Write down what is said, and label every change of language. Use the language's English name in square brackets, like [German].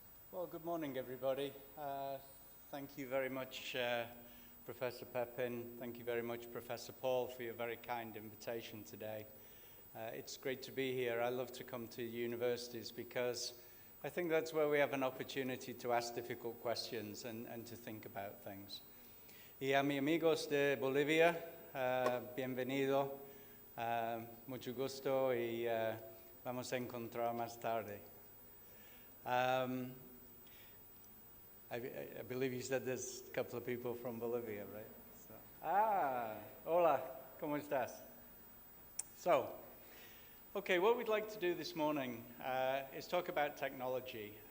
[English] Well, good morning, everybody. Thank you very much, Professor Pepin. Thank you very much, Professor Paul, for your very kind invitation today. It's great to be here. I love to come to universities because I think that's where we have an opportunity to ask difficult questions and to think about things. [Spanish] Y a mis amigos de Bolivia, bienvenido, mucho gusto y vamos a encontrar más tarde. [English] I believe you said there's a couple of people from Bolivia, right? So, [Spanish] hola, ¿cómo estás? [English] So, okay, what we'd like to do this morning is talk about technology.